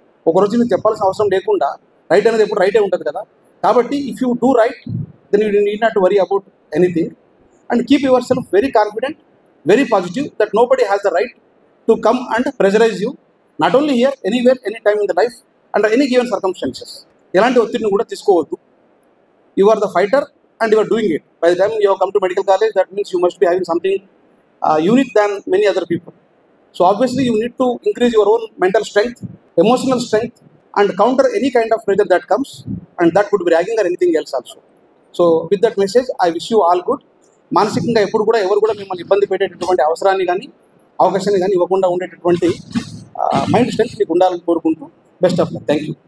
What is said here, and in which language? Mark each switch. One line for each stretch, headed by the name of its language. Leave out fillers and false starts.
Telugu: ఒకరోజు మీకు చెప్పాల్సిన అవసరం లేకుండా రైట్ అనేది ఎప్పుడు రైటే ఉంటుంది కదా. కాబట్టి
English: If you do right then you need not worry about anything and keep yourself very confident, very positive that nobody has the right to come and pressurise you, not only here, anywhere, any time in the life under any given circumstances.
Telugu: ఎలాంటి ఒత్తిడిని కూడా తీసుకోవద్దు.
English: You are the fighter and you are doing it. By the time you have come to medical college, that means you must be having something unique than many other people. So obviously you need to increase your own mental strength, emotional strength, and counter any kind of pressure that comes, and that could be ragging or anything else also. So with that message, I wish you all good.
Telugu: మానసికంగా ఎప్పుడు కూడా ఎవరు కూడా మిమ్మల్ని ఇబ్బంది పెట్టేటటువంటి అవసరాన్ని కానీ అవకాశాన్ని కానీ ఇవ్వకుండా ఉండేటటువంటి మైండ్ స్ట్రెంగ్త్ మీకు ఉండాలని కోరుకుంటూ
English: Best of luck. Thank you.